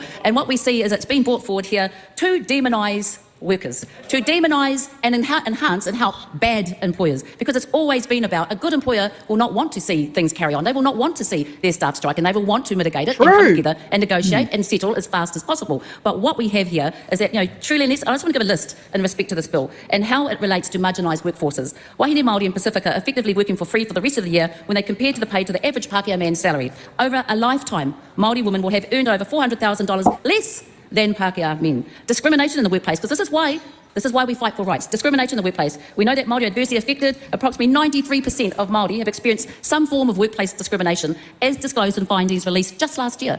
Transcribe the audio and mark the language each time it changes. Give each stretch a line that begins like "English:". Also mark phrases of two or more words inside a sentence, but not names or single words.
English: And what we see is it's been brought forward here to demonise workers, to demonise and enhance and help bad employers, because it's always been about a good employer will not want to see things carry on. They will not want to see their staff strike, and they will want to mitigate it and come together and negotiate and settle as fast as possible. But what we have here is that, you know, truly, I just want to give a list in respect to this bill and how it relates to marginalised workforces.
Māori: Wahine Māori
English: and Pacifica are effectively working for free for the rest of the year when they compare to the pay to the average Pākehā man's salary. Over a lifetime, Māori women will have earned over $400,000 less than Pākehā men. Discrimination in the workplace, because this is why we fight for rights. Discrimination in the workplace. We know that Māori are adversely affected. Approximately 93% of Māori have experienced some form of workplace discrimination, as disclosed in findings released just last year.